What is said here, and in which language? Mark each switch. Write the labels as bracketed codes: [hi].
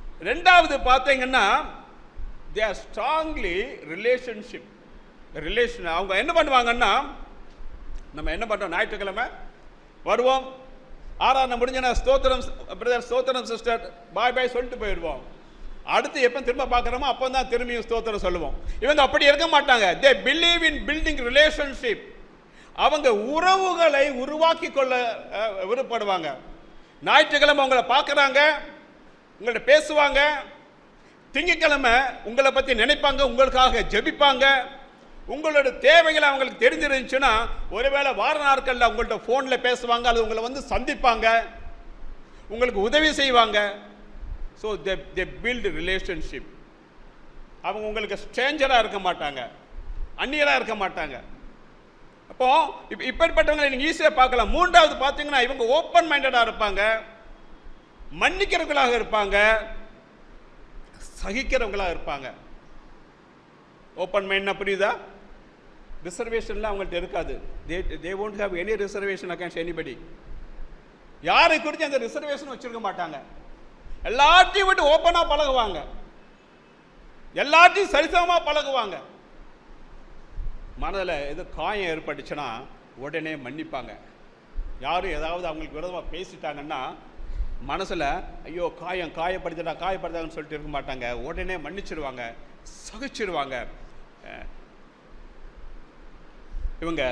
[ta] ரெண்டாவது பார்த்தீங்கன்னா [en] they are strongly relation. [ta] அவங்க என்ன பண்ணுவாங்கன்னா, நம்ம என்ன பண்றோம், ஞாயிற்றுக்கிழமை வருவோம், ஆராதனை முடிஞ்சனா ஸ்தோத்திரம் பிரதர், ஸ்தோத்திரம் சிஸ்டர், பாய் சொல்லிட்டு போயிடுவோம். அடுத்து எப்போ திரும்ப பார்க்குறோமோ அப்போ தான் திரும்பியும் ஸ்தோத்திரம் சொல்லுவோம். இவங்க அப்படி இருக்க மாட்டாங்க. [en] they believe in building relationship. [ta] அவங்க உறவுகளை உருவாக்கி கொள்ள விருப்பப்படுவாங்க. ஞாயிற்றுக்கிழமை உங்களை பார்க்குறாங்க, உங்கள்ட்ட பேசுவாங்க, திங்கட்கிழமை உங்களை பற்றி நினைப்பாங்க, உங்களுக்காக ஜெபிப்பாங்க, உங்களோட தேவைகளை அவங்களுக்கு தெரிஞ்சிருந்துச்சுன்னா ஒருவேளை வார நாட்களில் உங்கள்கிட்ட ஃபோனில் பேசுவாங்க, அல்லது உங்களை வந்து சந்திப்பாங்க, உங்களுக்கு உதவி செய்வாங்க. [en] So they build relationship. [ta] அவங்க உங்களுக்கு ஸ்ட்ரேஞ்சராக இருக்க மாட்டாங்க, அந்நியராக இருக்க மாட்டாங்க. அப்போ இப்படிப்பட்டவங்களை நீங்கள் ஈஸியாக பார்க்கலாம். மூன்றாவது பார்த்தீங்கன்னா இவங்க ஓப்பன் மைண்டடாக இருப்பாங்க, மன்னிக்கிறவங்களாக இருப்பாங்க, சகிக்கிறவங்களாக இருப்பாங்க. ஓப்பன் மைண்ட்னா புரியுதா? ரிசர்வேஷன்லாம் அவங்கள்ட்ட இருக்காது. [en] they won't have any reservation against anybody. [ta] யாரை குறித்து அந்த ரிசர்வேஷன் வச்சிருக்க மாட்டாங்க. எல்லாத்தையும் விட்டு ஓப்பனா பழகுவாங்க, எல்லாத்தையும் சரிசமமா பழகுவாங்க. மனதில் எது காயம் ஏற்பட்டுச்சுன்னா உடனே மன்னிப்பாங்க. யாரும் ஏதாவது அவங்களுக்கு விரோதமாக பேசிட்டாங்கன்னா மனசில் ஐயோ காயப்படுத்தாங்கன்னு சொல்லிட்டு இருக்க மாட்டாங்க, உடனே மன்னிச்சிடுவாங்க, சகிச்சிடுவாங்க இவங்க.